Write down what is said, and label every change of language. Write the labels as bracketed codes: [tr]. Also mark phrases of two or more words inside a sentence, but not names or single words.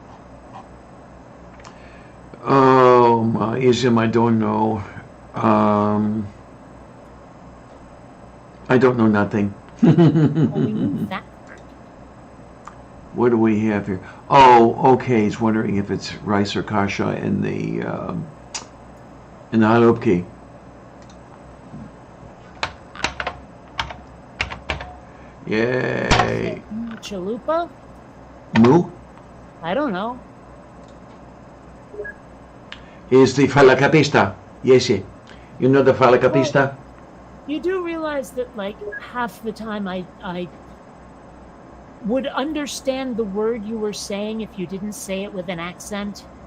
[en] Oh my, Ism, I don't know. I don't know nothing. Well, we knew that part. What do we have here? Oh, okay. He's wondering if it's rice or kasha in the halupki. Yay. Chalupa? Moo I don't know. is the falacatista. Yes, you know the falacatista? You do realize that, like, half the time I would understand the word you were saying if you didn't say it with an accent?